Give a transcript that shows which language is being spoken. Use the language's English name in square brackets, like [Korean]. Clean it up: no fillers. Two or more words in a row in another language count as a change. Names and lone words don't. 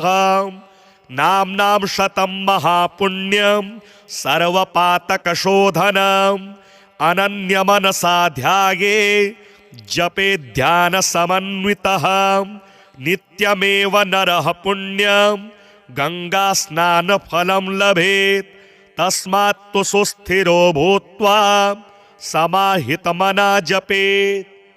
[Sanskrit] नाम्नां शतं महापुण्यं सर्वपातकशोधनम् अनन्यमनसा ध्याये जपे ध्यानसमन्वितः नित्यमेव नरः पुण्यं गंगा स्नान फलम लभेत तस्मात्तु सुस्थिरो भूत्वा समाहित मना जपेत.